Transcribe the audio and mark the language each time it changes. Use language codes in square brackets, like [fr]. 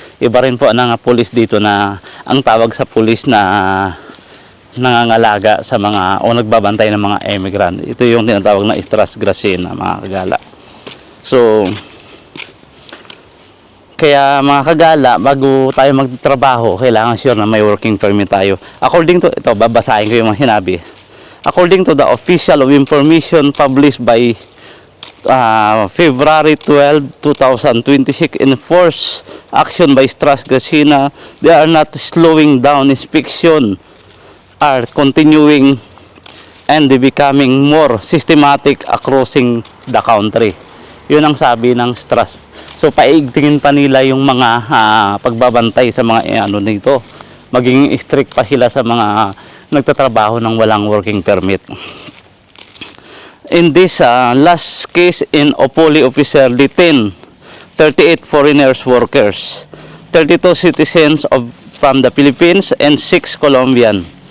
[tl] Iba rin po ang police dito na ang tawag sa police na nangangalaga sa mga o nagbabantay ng mga immigrant. Ito yung tinatawag na Strasgracina mga kagala. So, kaya mga kagala, bago tayo magtrabaho, kailangan sure na may working permit tayo. [en] According to, [tl] ito, babasahin ko yung mga sinabi. [en] According to the official of information published by February 12, 2026, enforced action by Strasgracina, they are not slowing down inspection, are continuing and becoming more systematic across the country. [tl] Yun ang sabi ng Stras. So paigtingin pa nila yung mga pagbabantay sa mga ano nito. Maging strict pa sila sa mga nagtatrabaho ng walang working permit. [en] In this last case in Opole, officer detained 38 foreigners workers, 32 citizens from the Philippines and 6 Colombian.